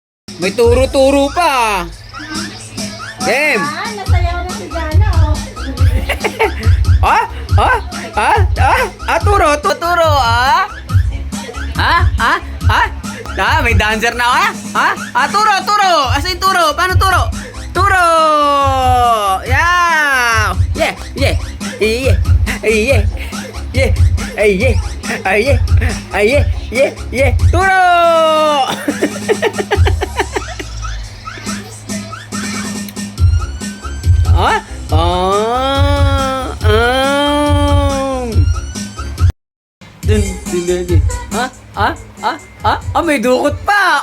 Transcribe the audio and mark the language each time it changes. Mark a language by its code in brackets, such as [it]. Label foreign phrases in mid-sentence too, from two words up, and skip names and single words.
[tl] May turo-turo pa. Game. Nasayaw na si Jana, oh. Turo, may dancer na ako, turo. Asa yung turo? Paano turo? Turo! Yeah! Yeah! Yeah! Yeah! Yeah! Yeah! Ay, yeah! Ay, yeah! Ay, yeah! Yeah! Yeah! Turo! May dukot pa.